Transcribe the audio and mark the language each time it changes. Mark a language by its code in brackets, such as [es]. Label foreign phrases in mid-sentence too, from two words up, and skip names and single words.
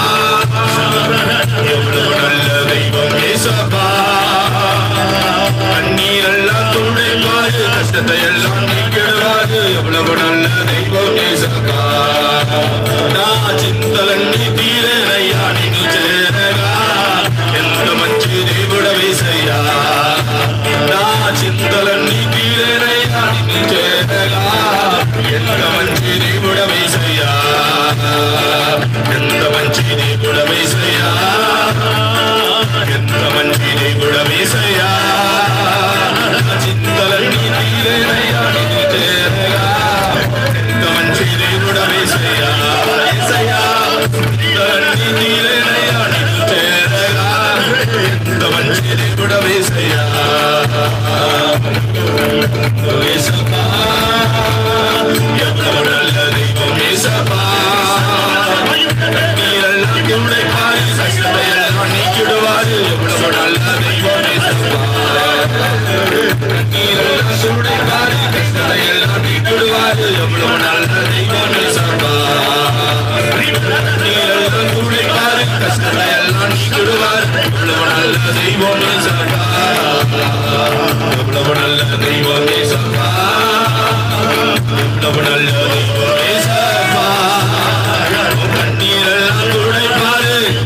[ta] எவ்வளவு நல்ல தெய்வம் ஏசப்பா கண்ணீரெல்லாம் துடைப்பாரு கஷ்டத்தை எல்லாம் நீக்கிடுவாரு எவ்வளவு நல்ல தெய்வம் ஏசப்பா [te] నా చింతలన్నీ తీరేనయ్యా నిన్ను చేరగా ఎంత మంచి దేవుడ వేసయ్యా నా చింతలన్నీ తీరేనయ్యా నిన్ను చేరగా ఎంత మంచి దేవుడ వేసయ్యా ఎంత మంచి దేవుడ వేసయ్యా ఎంత మంచి దేవుడ వేసయ్యా నా చింతలన్నీ తీరేనయ్యా నిన్ను చేరగా ఎంత మంచి దేవుడ వేసయ్యా వేసయ్యా చింతలన్నీ తీరేనయ్యా నిన్ను చేరగా ఎంత మంచి దేవుడ వేసయ్యా [ta] ఏసప్పా ఎவ்வளவு நல்ல தெய்வம் ஏசப்பா கண்ணீரெல்லாம் துடைப்பாரு கஷ்டத்தையெல்லாம் நீக்கிடுவாரு எவ்வளவு நல்ல தெய்வம் ஏசப்பா கண்ணீரெல்லாம் துடைப்பாரு கஷ்டத்தையெல்லாம் நீக்கிடுவாரு எவ்வளவு நல்ல தெய்வம் ஏசப்பா கண்ணீரெல்லாம் துடைப்பாரு கஷ்டத்தையெல்லாம் நீக்கிடுவாரு எவ்வளவு நல்ல தெய்வம் ஏசப்பா எவ்வளவு நல்ல தெய்வம் ஏசப்பா எவ்வளவு நல்ல தெய்வம் ஏசப்பா கண்ணீரெல்லாம் துடைப்பாரு